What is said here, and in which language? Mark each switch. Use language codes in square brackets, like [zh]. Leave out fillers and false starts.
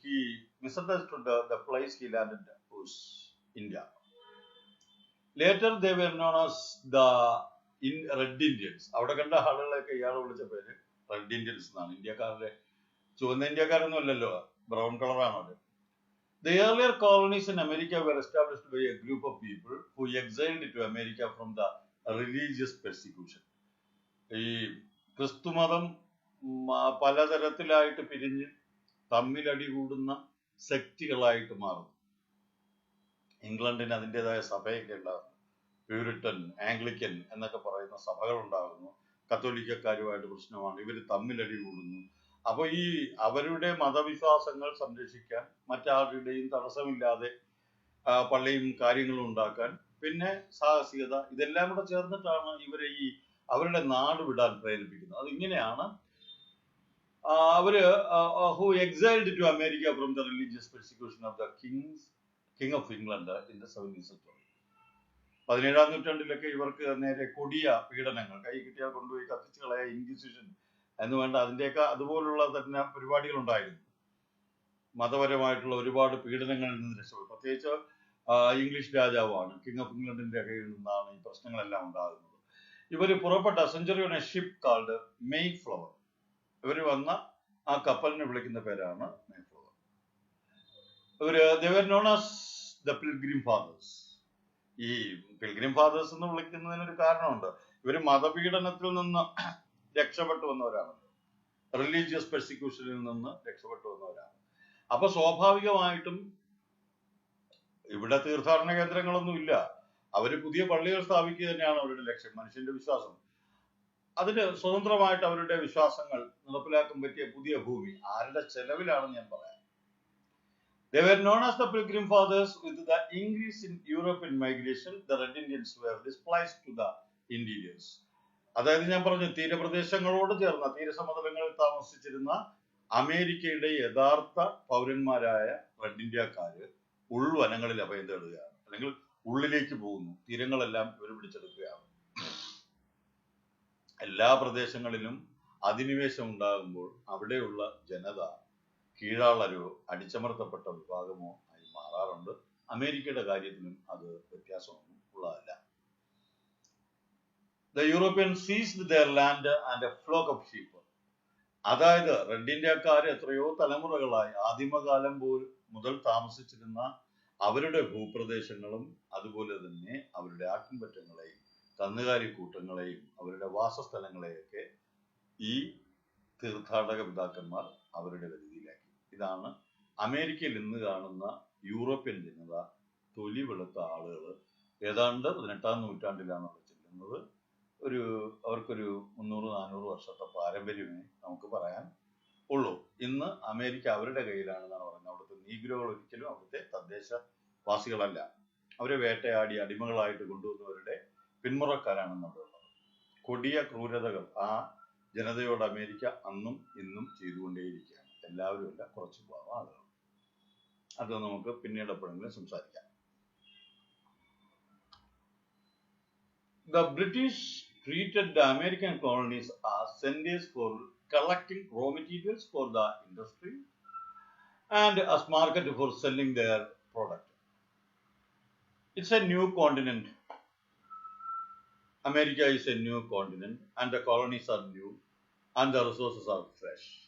[en] He misunderstood the place he landed was India. Later they were known as the Red Indians. [ml] അവിടെ കണ്ട ആളുകളൊക്കെ ഇയാൾ വിളിച്ച പേര് റെഡ് ഇന്ത്യൻസ് എന്നാണ്. ഇന്ത്യക്കാരുടെ ചുവന്ന ഇന്ത്യക്കാരൊന്നും അല്ലല്ലോ, ബ്രൗൺ കളറാണ് അത്. [en] The earlier colonies in America were established by a group of people who exiled to America from the religious persecution. [ml] ഈ ക്രിസ്തുമതം പലതരത്തിലായിട്ട് പിരിഞ്ഞ് തമ്മിലടി കൂടുന്ന സെക്റ്റുകളായിട്ട് മാറും. ഇംഗ്ലണ്ടിന് അതിൻ്റെതായ സഭയൊക്കെ ഉണ്ടാകുന്നു. പ്യൂരിറ്റൻ, ആംഗ്ലിക്കൻ എന്നൊക്കെ പറയുന്ന സഭകൾ ഉണ്ടാകുന്നു. കത്തോലിക്കക്കാരുമായിട്ട് പ്രശ്നമാണ്, ഇവർ തമ്മിലടി കൂടുന്നു. അപ്പൊ ഈ അവരുടെ മതവിശ്വാസങ്ങൾ സംരക്ഷിക്കാൻ മറ്റാരുടെയും തടസ്സമില്ലാതെ പള്ളിയും കാര്യങ്ങളും ഉണ്ടാക്കാൻ, പിന്നെ സാഹസികത, ഇതെല്ലാം കൂടെ ചേർന്നിട്ടാണ് ഇവരെ ഈ അവരുടെ നാട് വിടാൻ പ്രേരിപ്പിക്കുന്നത്. അതിങ്ങനെയാണ്. അവര് [en] who exiled to America from the religious persecution of the king of England in the 17th century. [ml] 17ാം നൂറ്റാണ്ടിലൊക്കെ ഇവർക്ക് നേരെ കൊടിയ പീഡനങ്ങൾ, കൈ കിട്ടിയാൽ കൊണ്ടുപോയി കത്തിച്ചു കളയ ഇൻക്വിസിഷൻ എന്ന് വേണ്ട അതിൻ്റെയൊക്കെ അതുപോലുള്ള തന്നെ പരിപാടികൾ ഉണ്ടായിരുന്നു. മതപരമായിട്ടുള്ള ഒരുപാട് പീഡനങ്ങളിൽ നിന്ന് രക്ഷപ്പെടും. പ്രത്യേകിച്ച് ഇംഗ്ലീഷ് രാജാവാണ്, കിങ് ഓഫ് ഇംഗ്ലണ്ടിന്റെ കയ്യിൽ നിന്നാണ് ഈ പ്രശ്നങ്ങളെല്ലാം ഉണ്ടാകുന്നത്. ഇവർ പുറപ്പെട്ട [en] Century on a ship called Mayflower. [ml] ഇവർ വന്ന ആ കപ്പലിനെ വിളിക്കുന്ന പേരാണ് May flower. [en] they were known as the Pilgrim Fathers. [ml] ഈ പിൽഗ്രിം ഫാദേഴ്സ് എന്ന് വിളിക്കുന്നതിനൊരു കാരണമുണ്ട്. ഇവര് മതപീഡനത്തിൽ നിന്ന് രക്ഷപ്പെട്ടു വന്നവരാണ്, റിലീജിയസ് പെർസിക്യൂഷനിൽ നിന്ന് രക്ഷപ്പെട്ടു വന്നവരാണ്. അപ്പൊ സ്വാഭാവികമായിട്ടും ഇവിടെ തീർത്ഥാടന കേന്ദ്രങ്ങളൊന്നും ഇല്ല. അവര് പുതിയ പള്ളികൾ സ്ഥാപിക്കുക തന്നെയാണ് അവരുടെ ലക്ഷ്യം, മനുഷ്യന്റെ വിശ്വാസം. അതിന് സ്വതന്ത്രമായിട്ട് അവരുടെ വിശ്വാസങ്ങൾ നടപ്പിലാക്കാൻ പറ്റിയ പുതിയ ഭൂമി ആരുടെ ചെലവിലാണെന്ന് ഞാൻ പറയാം. [en] They were known as the Pilgrim Fathers. With the increase in European migration, the Red Indians were displaced to the interiors. [ml] അതായത് ഞാൻ പറഞ്ഞു, തീരപ്രദേശങ്ങളോട് ചേർന്ന തീരസമതലങ്ങളിൽ താമസിച്ചിരുന്ന അമേരിക്കയുടെ യഥാർത്ഥ പൗരന്മാരായ റെഡ് ഇന്ത്യക്കാര് ഉൾവനങ്ങളിൽ അഭയം തേടുകയാണ്, അല്ലെങ്കിൽ ഉള്ളിലേക്ക് പോകുന്നു. തീരങ്ങളെല്ലാം ഇവർ പിടിച്ചെടുക്കുകയാണ്. എല്ലാ പ്രദേശങ്ങളിലും അധിനിവേശം ഉണ്ടാകുമ്പോൾ അവിടെയുള്ള ജനത കീഴാളരോ അടിച്ചമർത്തപ്പെട്ട വിഭാഗമോ ആയി മാറാറുണ്ട്. അമേരിക്കയുടെ കാര്യത്തിലും അത് വ്യത്യാസമൊന്നും ഉള്ളതല്ല. [en] The Europeans seized their land and a flock of sheep. [ml] അതായത് റെഡ് ഇന്ത്യക്കാർ എത്രയോ തലമുറകളായി ആദിമകാലം മുതൽ താമസിച്ചിരുന്ന അവരുടെ ഭൂപ്രദേശങ്ങളും അതുപോലെ തന്നെ അവരുടെ ആട്ടിൻപറ്റങ്ങളെയും കന്നുകാലിക്കൂട്ടങ്ങളെയും അവരുടെ വാസസ്ഥലങ്ങളെയൊക്കെ ഈ തീർത്ഥാടക പിതാക്കന്മാർ അവരുടെ പരിധിയിലാക്കി. ഇതാണ് അമേരിക്കയിൽ ഇന്ന് കാണുന്ന യൂറോപ്യൻ ജനത, തൊലി വെളുത്ത ആളുകൾ. ഏതാണ്ട് 18-ാം നൂറ്റാണ്ടിലാണ് അവിടെ ചെല്ലുന്നത്. അവർക്കൊരു 300-400 വർഷത്തെ പാരമ്പര്യമേ നമുക്ക് പറയാൻ ഉള്ളൂ. ഇന്ന് അമേരിക്ക അവരുടെ കയ്യിലാണെന്നാണ് പറയുന്നത്. അവിടുത്തെ നീഗ്രോകൾ ഒരിക്കലും അവിടുത്തെ തദ്ദേശവാസികളല്ല. അവരെ വേട്ടയാടി അടിമകളായിട്ട് കൊണ്ടുവന്നവരുടെ പിന്മുറക്കാരാണെന്ന് അവിടെ ഉള്ളത്. കൊടിയ ക്രൂരതകൾ ആ ജനതയോട് അമേരിക്ക അന്നും ഇന്നും ചെയ്തുകൊണ്ടേയിരിക്കുകയാണ്. എല്ലാവരും അല്ല, കുറച്ച് ആളുകൾ. അത് നമുക്ക് പിന്നീട് എപ്പോഴെങ്കിലും സംസാരിക്കാം. [en] The British treated the American colonies as centers for collecting raw materials for the industry and as market for selling their product. It's a new continent. America is a new continent and the colonies are new and the resources are fresh.